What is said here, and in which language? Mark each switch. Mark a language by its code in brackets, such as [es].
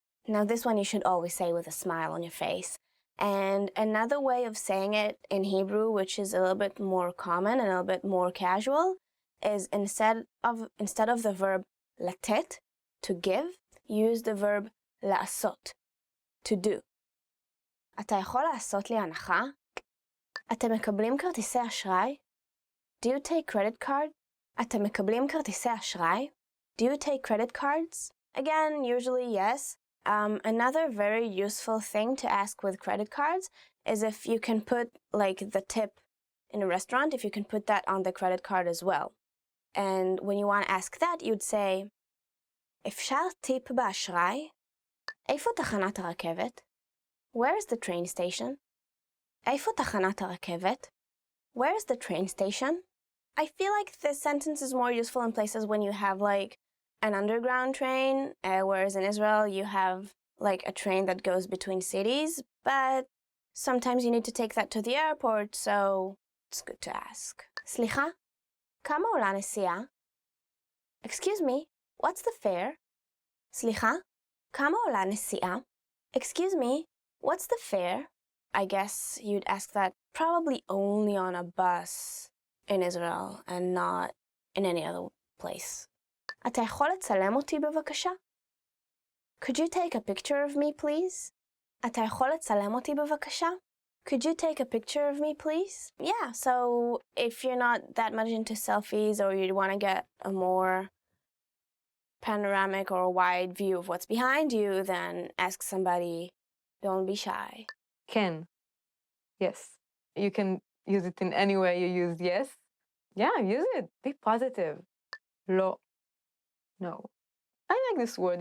[en] Now this one you should always say with a smile on your face. And another way of saying it in Hebrew, which is a little bit more common and a little bit more casual, is instead of the verb לתת, to give, use the verb לעשות, to do. [he] אתה יכול לעשות לי הנחה? אתם מקבלים כרטיסי אשראי? [en] Do you take credit card? [he] אתם מקבלים כרטיסי אשראי? [en] Do you take credit cards? Again, usually yes. Another very useful thing to ask with credit cards is if you can put like the tip in a restaurant, if you can put that on the credit card as well. And when you want to ask that, you'd say, [he] אפשר טיפ באשראי? איפה תחנת הרכבת? [en] Where's the train station? [he] איפה תחנת הרכבת? [en] Where's the train station? I feel like this sentence is more useful in places when you have like an underground train, whereas in Israel you have like a train that goes between cities, but sometimes you need to take that to the airport, so it's good to ask. [he] סליחה, כמה עולה נסיעה? [en] Excuse me, what's the fare? [he] סליחה, כמה עולה נסיעה? [en] Excuse me, what's the fare? I guess you'd ask that probably only on a bus in Israel and not in any other place. [he] אתה יכול לצלם אותי בבקשה? [en] Could you take a picture of me, please? [he] אתה יכול לצלם אותי בבקשה? [en] Could you take a picture of me, please? Yeah, so if you're not that much into selfies or you want to get a more panoramic or wide view of what's behind you, then ask somebody. Don't be shy. Can. Yes. You can use it in any way you use yes. Yeah, use it. Be positive. לא. No. I like this word.